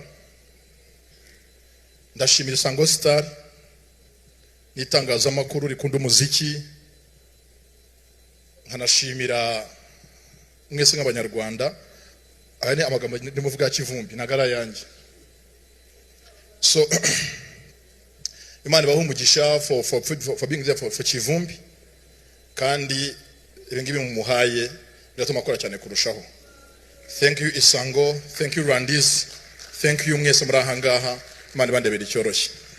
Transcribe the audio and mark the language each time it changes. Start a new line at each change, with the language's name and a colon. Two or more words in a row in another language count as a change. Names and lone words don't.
Kinyarwanda: Ndashimira Isango Star n'itangazamakuru rikunda umuziki, nkanashimira mwese nk'abanyarwanda. Aya ni amagambo ndimuvuga ya Kivumbi nagara yanjye. So Imana ibahe umugisha
English: for being there for Kivumbi,
Kinyarwanda: kandi ibingibi mumuhaye biratuma akora cyane kurushaho.
English: Thank you Isango, thank you Randis, thank you
Kinyarwanda: mwese muri ahangaha. Imana ibandebere icyoroshye.